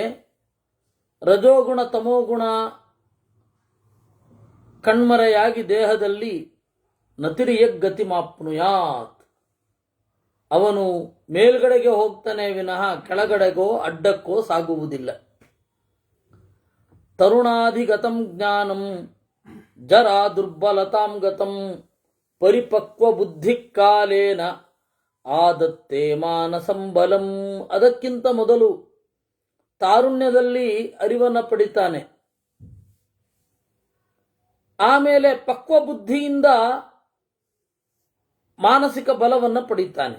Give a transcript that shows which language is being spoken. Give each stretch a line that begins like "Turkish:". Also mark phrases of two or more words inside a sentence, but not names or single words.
Kannada: ರಜೋಗುಣ ತಮೋಗುಣ ಕಣ್ಮರೆಯಾಗಿ ದೇಹದಲ್ಲಿ
Sanskrit: ನತಿರ್ಯಗ್ಗತಿ ಮಾಪ್ನುಯಾತ್,
Kannada: ಅವನು ಮೇಲ್ಗಡೆಗೆ ಹೋಗ್ತಾನೆ ವಿನಃ ಕೆಳಗಡೆಗೋ ಅಡ್ಡಕ್ಕೋ ಸಾಗುವುದಿಲ್ಲ.
Sanskrit: ತರುಣಾಧಿಗತಂ ಜ್ಞಾನಂ ಜರಾ ದುರ್ಬಲತಾಂ ಗತಂ ಪರಿಪಕ್ವ ಬುದ್ಧಿ ಕಾಲೇನ ಆದತ್ತೆ ಮಾನಸಂ ಬಲಂ.
Kannada: ಅದಕ್ಕಿಂತ ಮೊದಲು ತಾರುಣ್ಯದಲ್ಲಿ ಅರಿವನ್ನ ಪಡಿತಾನೆ. ಆಮೇಲೆ ಪಕ್ವ ಬುದ್ಧಿಯಿಂದ ಮಾನಸಿಕ ಬಲವನ್ನು ಪಡಿತಾನೆ.